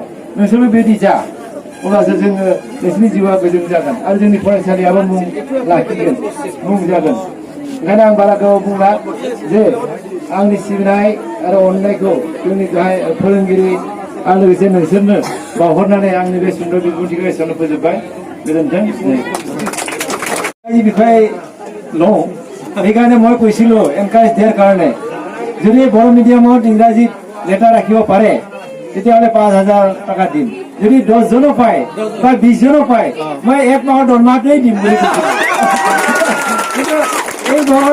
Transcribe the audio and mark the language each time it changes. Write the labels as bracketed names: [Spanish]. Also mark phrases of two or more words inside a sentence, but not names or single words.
[Bodo] नोंसोरबो बेबायदि जा, अब्लासो जोङो नोंसोरनि जिउआ गोजोन जागोन आरो जोंनि फरायसालियाबो मुं लाखिगोन, मुं जागोन। ओंखायनो आं बारा गोबाव बुंला जे आंनि सिबिनाय आरो अननायखौ जोंनि गाहाय फोरोंगिरि आरो लोगोसे नोंसोरनो बावहरनानै आंनि बे सुंद' बिबुंथिखौ एसेयावनो फोजोबबाय। गोजोन्थों। [Assamese] বিষয়ে লওঁ সেইকাৰণে মই কৈছিলোঁ এনকাৰেজ দিয়াৰ কাৰণে যদি বড়ো মিডিয়ামত ইংৰাজীত লেটাৰ ৰাখিব পাৰে তেতিয়াহ'লে 5,000 টকা দিম। যদি 10জনো পায় বা 20জনো পায় মই 1 মাহৰ দৰমহাটোৱেই দিম বুলি কৈছিলোঁ।